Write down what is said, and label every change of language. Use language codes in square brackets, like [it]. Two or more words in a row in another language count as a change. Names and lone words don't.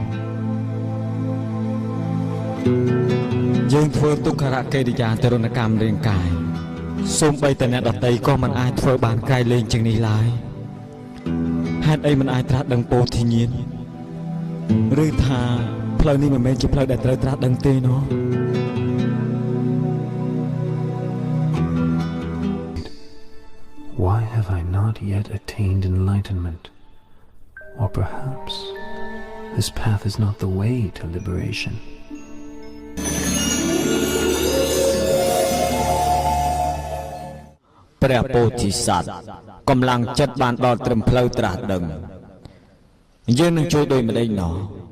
[km] យើងធ្វើទុក្ខរកិរិយាទរណកម្មរាងកាយសូម្បីតែអ្នកដតីក៏មិនអាចធ្វើបានក្រៃលែងជាងនេះឡើយហេតុអីមិនអាចត្រាស់ដឹងពោធិញ្ញាណឬថាផ្លូវនេះមិនមែនជាផ្លូវដែលត្រូវត្រាស់ដឹងទេណោះ [en] Why have I not yet attained enlightenment? Or perhaps this path is not the way to liberation. [km] ព្រះពោធិសត្វកម្លាំងចិត្តបានដល់ត្រឹមផ្លូវត្រាស់ដឹងយើងនឹងជួយដោយម្ដេចណោះ